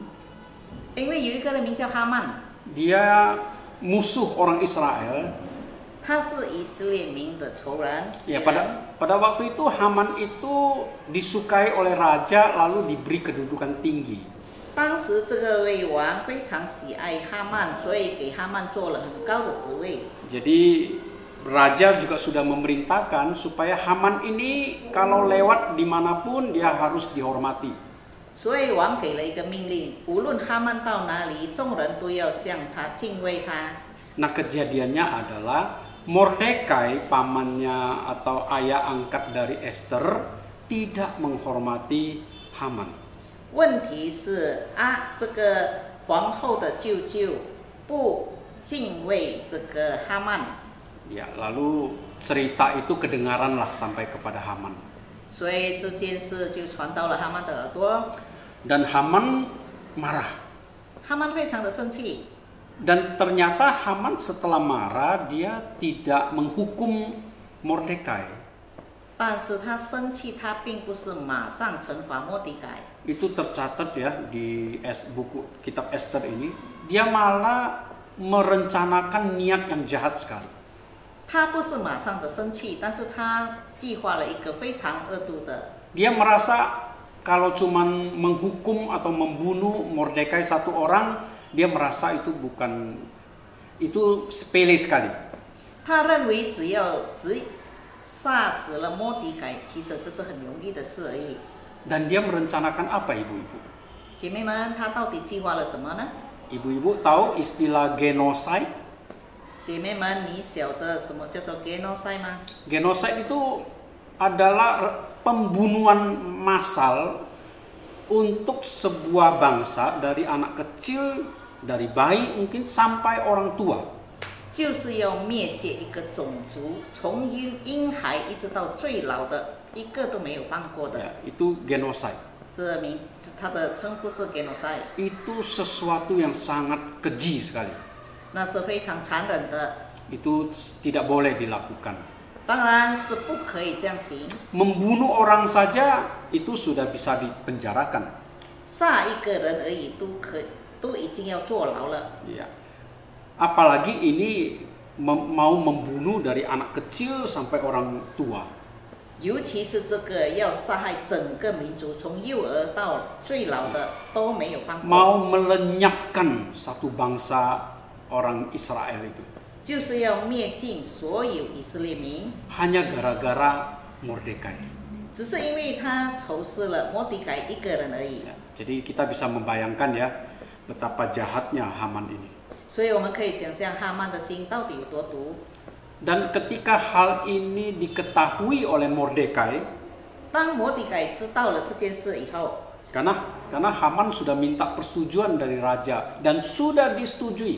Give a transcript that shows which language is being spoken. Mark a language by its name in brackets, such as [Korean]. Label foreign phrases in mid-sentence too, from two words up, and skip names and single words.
[Chinese] 因为有一个人名叫哈曼， [Indonesian] dia musuh orang Israel. [Chinese] 他是以色列民的仇人。 [Indonesian] Ya, pada waktu itu Haman itu disukai oleh raja lalu diberi kedudukan tinggi. [Chinese] 当时这个位王非常喜爱哈曼，所以给哈曼做了很高的职位。 [Indonesian] Jadi raja juga sudah memerintahkan supaya Haman ini kalau lewat dimanapun dia harus dihormati. [Chinese] 所以王给了一个命令，无论哈曼到哪里，众人都要向他敬畏他。 [Indonesian] Nah, kejadiannya adalah Mordekai, pamannya atau ayah angkat dari Esther, tidak menghormati Haman. [Chinese] 问题是这个皇后的舅舅不敬畏这个哈曼， [Indonesian] Ya, lalu cerita itu kedengaranlah sampai kepada Haman. [Chinese] 所以这件事就传到了哈曼的耳朵。 [Indonesian] Dan Haman marah. [Chinese] 哈曼非常的生气， [Indonesian] Dan ternyata Haman setelah marah dia tidak menghukum Mordekai. [Chinese] 但是他生气，他并不是马上惩罚莫迪改。 [Indonesian] Itu tercatat ya di buku kitab Esther ini. Dia malah merencanakan niat yang jahat sekali. [Chinese] 他不是马上的生气，但是他计划了一个非常恶毒的。 [Indonesian] Dia merasa kalau cuman menghukum atau membunuh Mordekai satu orang, dia merasa itu sepele sekali. [Chinese] 他认为只杀死了莫迪改，其实这是很容易的事而已。 [Indonesian] Dan dia merencanakan apa, ibu-ibu? [Chinese] 姐妹们，他到底计划了什么呢？ [Indonesian] Ibu-ibu tahu istilah genocide? [Chinese] 姐妹们，你晓得什么叫做 genocide 吗？ [Indonesian] Genocide itu adalah pembunuhan massal untuk sebuah bangsa dari anak kecil, dari bayi mungkin sampai orang tua. [Chinese] 就是要灭绝一个种族，从婴孩一直到最老的，一个都没有放过的。 [Indonesian] Ya, itu genocide. [Chinese] 这名它的称呼是 genocide， [Indonesian] Itu sesuatu yang sangat keji sekali. [Chinese] 那是非常残忍的， [Indonesian] Itu tidak boleh dilakukan. [Chinese] 当然是不可以这样行。 [Indonesian] Membunuh orang saja itu sudah bisa dipenjarakan. [Chinese] 杀一个人而已都已经要坐牢了。 [Indonesian] Ya. Apalagi ini mau membunuh dari anak kecil sampai orang tua. [Chinese] 尤其是这个要杀害整个民族，从幼儿到最老的都没有放过。 [Indonesian] Mau melenyapkan satu bangsa orang Israel itu. [Chinese] 就是要灭尽所有以色列民， [Indonesian] Hanya gara-gara Mordekai. [Chinese] 只是因为他仇视了摩底改一个人而已。 [Indonesian] Ya, jadi kita bisa membayangkan ya betapa jahatnya Haman ini. [Chinese] 所以我们可以想象哈曼的心到底有多毒。 [Indonesian] Dan ketika hal ini diketahui oleh Mordekai, [Chinese] 当摩底改知道了这件事以后， [Indonesian] karena Haman sudah minta persetujuan dari raja dan sudah disetujui.